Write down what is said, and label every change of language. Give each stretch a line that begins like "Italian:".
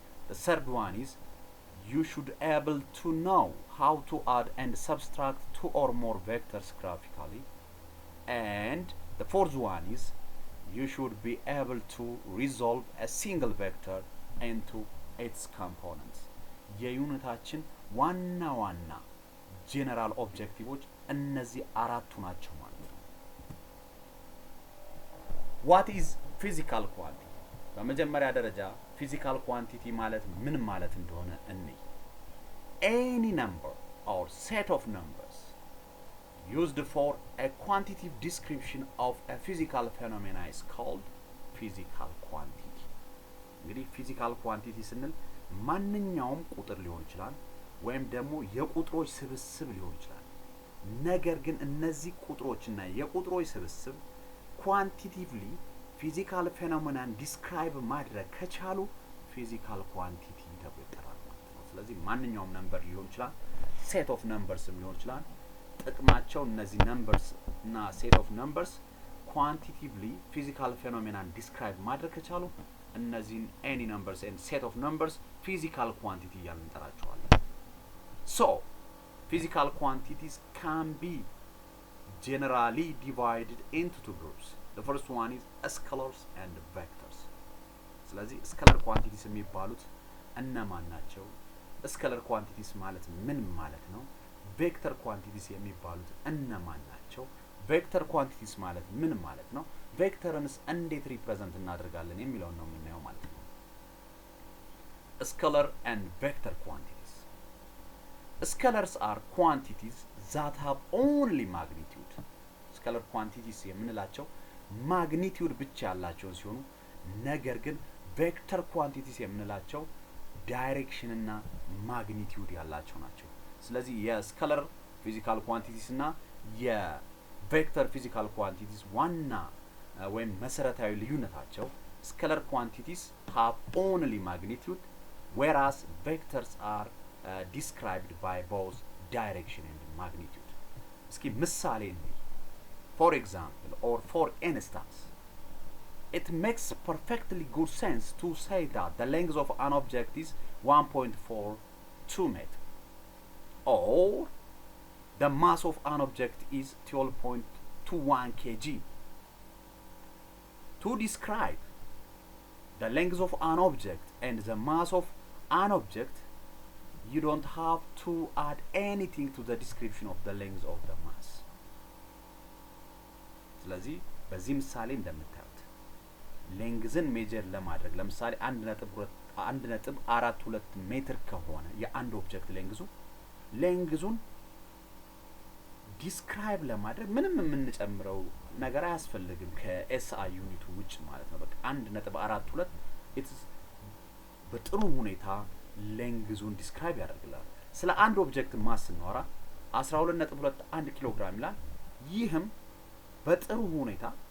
English: The third one is you should able to know how to add and subtract two or more vectors graphically. And the fourth one is you should be able to resolve a single vector into its components.
Amharic: የዩኒታችን ዋና ጄነራል ኦብጀክቲቮች እነዚህ አራቱ ናቸው ማለት ነው።
English: What is physical quantity?
Amharic: በመጀመሪያ ደረጃ ፊዚካል ኳንቲቲ ማለት ምን ማለት እንደሆነ እንይ።
English: Any number or set of numbers used for a quantitative description of a physical phenomena is called physical quantity.
Amharic: እንግዲህ ፊዚካል ኳንቲቲ ስንል ማንኛውም ቁጥር ሊሆን ይችላል ወይም ደግሞ የቁጥሮች ስብስብ ሊሆን ይችላል። ነገር ግን እነዚህ ቁጥሮችና የቁጥሮች ስብስብ ኳንቲቲቭሊ ፊዚካል ፌኖሜናን ዲስክራይብ ማድረግ ከቻሉ ፊዚካል ኳንቲቲ ተብሎ ይጠራል ማለት ነው። ስለዚህ ማንኛውም ነምበር ሊሆን ይችላል፣ ሴት ኦፍ ነምበርስ ሊሆን ይችላል። ጥቅማቸው እነዚህ ነምበርስ እና ሴት ኦፍ ነምበርስ ኳንቲቲቭሊ ፊዚካል ፌኖሜናን ዲስክራይብ ማድረግ ከቻሉ እነዚህን ኤኒ ነምበርስ ኤንድ ሴት ኦፍ ነምበርስ ፊዚካል ኳንቲቲ እያልን እንጠራቸዋለን። ሶ ፊዚካል ኳንቲቲስ ካን ቢ
English: generally divided into two groups. The first one is scalars and vectors.
Amharic: ስለዚህ ስኬለር ኳንቲቲስ የሚባሉት እነማን ናቸው? ስኬለር ኳንቲቲስ ማለት ምን ማለት ነው? ቬክተር ኳንቲቲስ የሚባሉት እነማን ናቸው? ቬክተር ኳንቲቲስ ማለት ምን ማለት ነው? ቬክተርንስ እንዴት ሪፕሬዘንት እናደርጋለን የሚለውን ነው የምናየው ማለት ነው። ስኬለር
English: and vector quantities. Scalars are quantities that have only magnitude.
Amharic: ስኬለር ኳንቲቲስ የምንላቸው ማግኒቲዩድ ብቻ ያላቸው ሲሆኑ ነገር ግን ቬክተር ኳንቲቲስ የምንላቸው ዳይሬክሽን እና ማግኒቲዩድ ያላቸው ናቸው። ስለዚህ የስኬለር ፊዚካል ኳንቲቲስ እና የቬክተር ፊዚካል ኳንቲቲስ ዋና ወይም መሰረታዊ ልዩነታቸው ስኬለር ኳንቲቲስ
English: have only magnitude whereas vectors are described by both direction and magnitude.
Amharic: እስኪ ምሳሌ እንይ.
English: For example or for instance, it makes perfectly good sense to say that the length of an object is 1.42 meters or the mass of an object is 12.21 kg. To describe the length of an object and the mass of an object, you don't have to add anything to the description of the length of the mass.
Amharic: ስለዚህ በዚህ ምሳሌ እንደምታዩት ሌንግዝን ሜጀር ለማድረግ ለምሳሌ 1.42 ሜትር ከሆነ የአንድ ኦብጀክት ሌንግዙን ዲስክራይብ ለማድረግ ምንም የምንጨምረው ነገር አያስፈልግም ከኤስአይ ዩኒቱ ውጭ ማለት ነው። በቃ 1.42 ኢትስ በጥሩ ሁኔታ ሌንግዙን ዲስክራይብ ያደርግላል። ስለ አንድ ኦብጀክት ማስ ስናወራ 12.21 ኪሎ ግራም ይላል። ይህም በጥሩ ሁኔታ